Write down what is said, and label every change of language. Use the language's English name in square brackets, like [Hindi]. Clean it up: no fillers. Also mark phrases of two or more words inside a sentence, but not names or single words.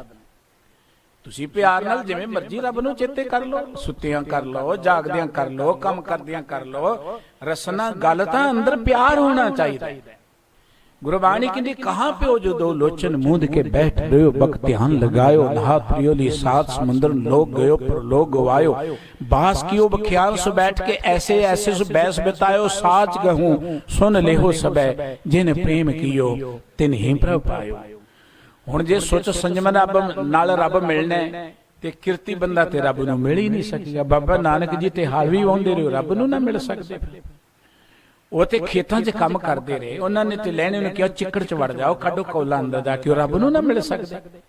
[Punjabi] ਤੁਸੀਂ ਪਿਆਰ ਨਾਲ ਜਿਵੇਂ ਮਰਜ਼ੀ ਰੱਬ ਨੂੰ ਚੇਤੇ ਕਰ ਲਓ, ਸੁੱਤਿਆਂ ਕਰ ਲਓ, ਜਾਗਦਿਆਂ ਕਰ ਲਓ, ਕੰਮ ਕਰਦਿਆਂ ਕਰ ਲਓ। ਰਸਨਾ ਗੱਲ ਤਾਂ ਅੰਦਰ ਪਿਆਰ ਹੋਣਾ ਚਾਹੀਦਾ। ਗੁਰਬਾਣੀ ਕਹਿੰਦੀ [Braj] ਕਹਾਂ ਪਿਓ ਜੋ ਦੋ ਲੋਚਨ ਮੂੰਦ ਕੇ ਬੈਠ ਰਿਓ, ਬਕ ਧਿਆਨ ਲਗਾਇਓ, ਨਹਾ ਪ੍ਰਿयोली सात समुद्र लोग गयो पर लोग गवायो, बास कियो बख्याल सो बैठ के ऐसे ऐसे सो बैस बितायो, साच गहूं सुन लेहो सबे, जिन प्रेम कियो तिन ही प्रभ पायो। [Punjabi] ਹੁਣ ਜੇ ਸੋਚ ਸੰਜਮ ਨਾਲ ਰੱਬ ਮਿਲਣਾ ਤੇ ਕਿਰਤੀ ਬੰਦਾ ਤੇ ਰੱਬ ਨੂੰ ਮਿਲ ਹੀ ਨਹੀਂ ਸਕੇਗਾ। ਬਾਬਾ ਨਾਨਕ ਜੀ ਤੇ ਹਾਲ ਵੀ ਆਉਂਦੇ ਰਹੇ, ਰੱਬ ਨੂੰ ਨਾ ਮਿਲ ਸਕਦੇ। ਉਹ ਤੇ ਖੇਤਾਂ 'ਚ ਕੰਮ ਕਰਦੇ ਰਹੇ, ਉਹਨਾਂ ਨੇ ਤੇ ਲੈਣੇ ਨੂੰ ਕਿਹਾ ਚਿੱਕੜ 'ਚ ਵੜ ਜਾਓ, ਕੱਢੋ ਕੌਲਾ ਅੰਦਰ ਜਾ ਕੇ, ਉਹ ਰੱਬ ਨੂੰ ਨਾ ਮਿਲ ਸਕਦੇ।